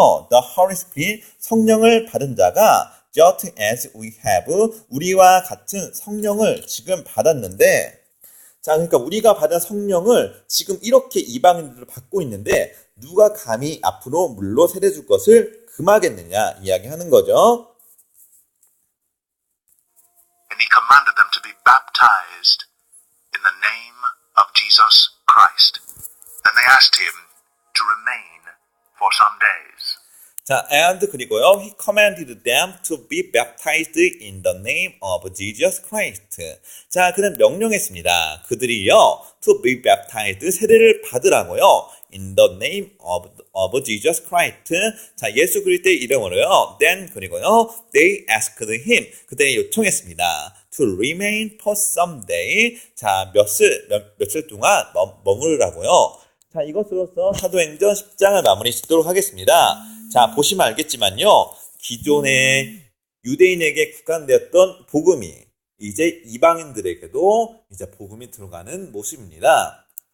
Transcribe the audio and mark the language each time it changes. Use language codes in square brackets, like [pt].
[ko] The Holy Spirit, 성령을 받은 자가 [en] just as we have, [ko] 우리와 같은 성령을 지금 받았는데, 자, 그러니까 우리가 받은 성령을 지금 이렇게 이방인들을 받고 있는데 누가 감히 앞으로 물로 세례 줄 것을 금하겠느냐 이야기하는 거죠. [en] And he commanded them to be baptized in the name of Jesus Christ. Then they asked him to remain for some days. 자, and [ko] 그리고요, [en] he commanded them to be baptized in the name of Jesus Christ. [ko] 자, 그는 명령했습니다. 그들이요, [en] to be baptized, [ko] 세례를 받으라고요, [en] in the name of Jesus Christ. [ko] 자, 예수 그리스도의 이름으로요. [en] Then [ko] 그리고요, [en] they asked him, [ko] 그들이 요청했습니다. [en] to remain for some day. [ko] 자, 며칠 동안 머무르라고요. 자, 이것으로서 사도행전 10장을 마무리 짓도록 하겠습니다. 자, 보시면 알겠지만요, 기존의 유대인에게 국한되었던 복음이 이제 이방인들에게도 이제 복음이 들어가는 모습입니다.